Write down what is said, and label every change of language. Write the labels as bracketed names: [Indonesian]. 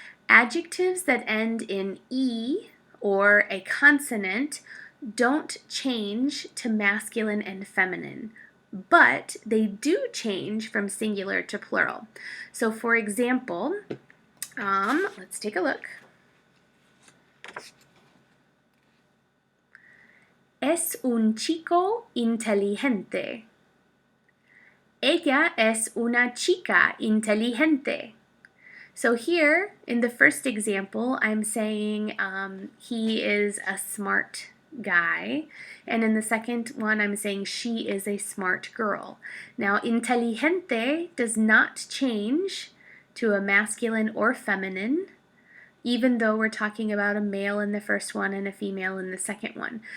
[English] Adjectives that end in E or a consonant don't change to masculine and feminine, but they do change from singular to plural. So for example, let's take a look. [Spanish] Es un chico inteligente. Ella es una chica inteligente. [English] So here, in the first example, I'm saying he is a smart guy. And in the second one, I'm saying she is a smart girl. Now, inteligente does not change to a masculine or feminine, even though we're talking about a male in the first one and a female in the second one.